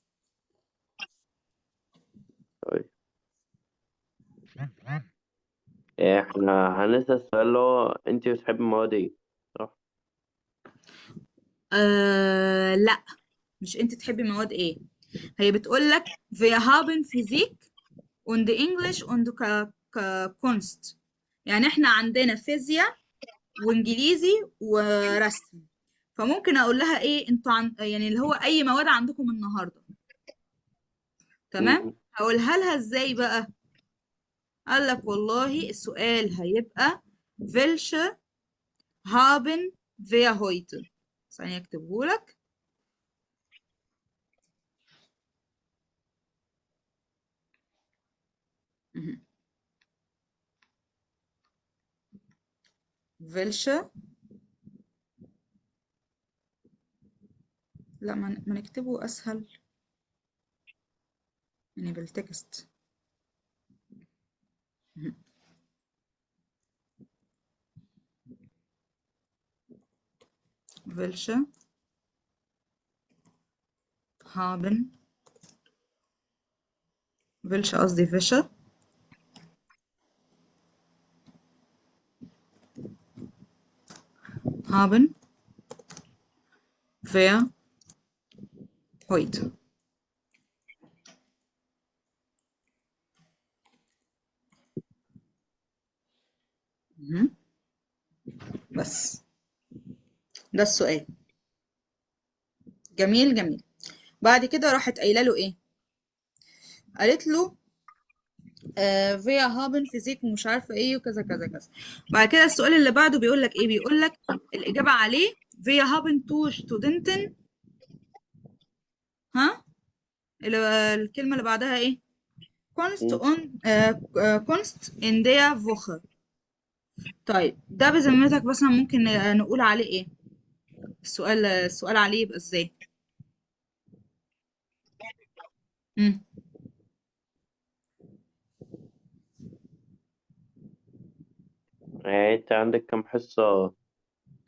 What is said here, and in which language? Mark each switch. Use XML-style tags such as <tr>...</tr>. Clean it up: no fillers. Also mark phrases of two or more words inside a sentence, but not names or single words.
<ar>طيب احنا هنسأل السؤال اللي هو انت بتحبي المواد ايه؟ صح. لا، مش انت تحبي مواد ايه. هي بتقول لك</ar> <de>wir haben Physik und English und Kunst.</de> <ar>يعني احنا عندنا فيزياء وانجليزي ورسم. فممكن اقول لها ايه انتوا يعني اللي هو اي مواد عندكم النهارده. تمام. مم. هقولها لها ازاي بقى؟ قال لك والله السؤال هيبقى</ar> <de>welche haben wir heute.</de> <ar>ثانية اكتبه لك. مهم.</ar> <de>welche.</de> <ar>لا ما نكتبه اسهل يعني بالتكست. مهم.</ar> <de>welche haben welche قصدي welche haben wir heute. مهم.</de> <ar>بس ده السؤال. جميل جميل. بعد كده راحت قايله له ايه؟ قالت له</ar> <de>wir haben Physik</de> <ar>ومش عارفه ايه وكذا كذا كذا. بعد كده السؤال اللي بعده بيقول لك ايه؟ بيقول لك الاجابه عليه</ar> <de>wir haben two Studenten.</de> <ar>ها الكلمه اللي بعدها ايه؟</ar> <de>Kunst مم. und Kunst in der Woche.</de> <ar>طيب ده بذمتك مثلا ممكن نقول عليه ايه؟ السؤال عليه يبقى ازاي؟ مم. يعني انت عندك كم حصة</ar>